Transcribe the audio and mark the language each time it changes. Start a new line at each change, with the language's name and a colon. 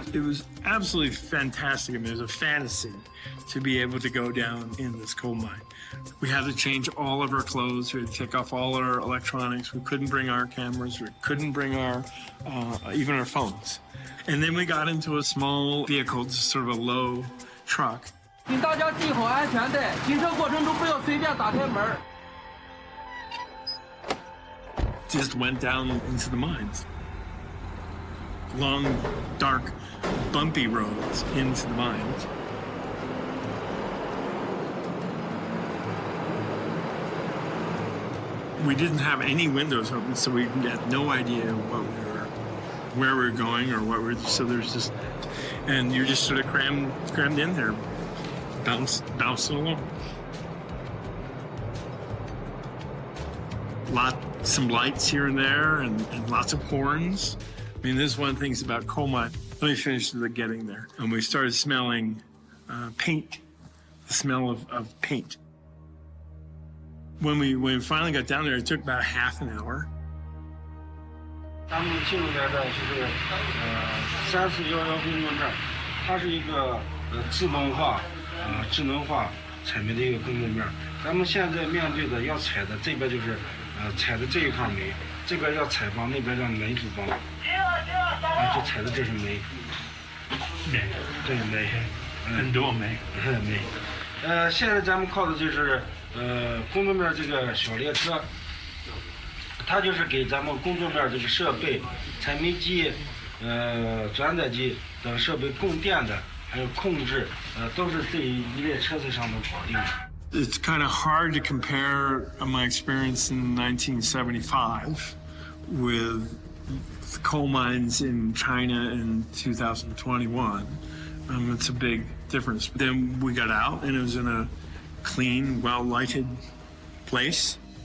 English: It was absolutely fantastic. I mean, it was a fantasy to be able to go down in this coal mine. We had to change all of our clothes. We had to take off all our electronics. We couldn't bring our cameras. We couldn't bring our, even our phones. And then we got into a small vehicle, just sort of a low truck.
Chinese: 请大家系好安全带，行车过程中不要随便打开门。
English: Just went down into the mines. Long, dark, bumpy roads into the mines. We didn't have any windows open, so we had no idea where we were going or what we were. So there's just, and you're just sort of crammed in there, bouncing along. Some lights here and there, and lots of horns. I mean, this is one of the things about coal mine. Let me finish the getting there. And we started smelling paint, the smell of paint. When we finally got down there, it took about half an hour.
Chinese: 咱们进入这儿就是34111工作站，它是一个自动化、智能化采煤的一个工作面。咱们现在面对的要采的这边就是采的这一块煤，这边要采帮，那边让煤组帮。就采的这是煤，对煤，很多煤，煤。现在咱们靠的就是工作面这个小列车。它就是给咱们工作面这个设备、采煤机、转载机等设备供电的，还有控制，都是这一列车子上面搞定的。
English: It's kind of hard to compare my experience in 1975 with the coal mines in China in 2021. It's a big difference. But then we got out, and it was in a clean, well-lighted place.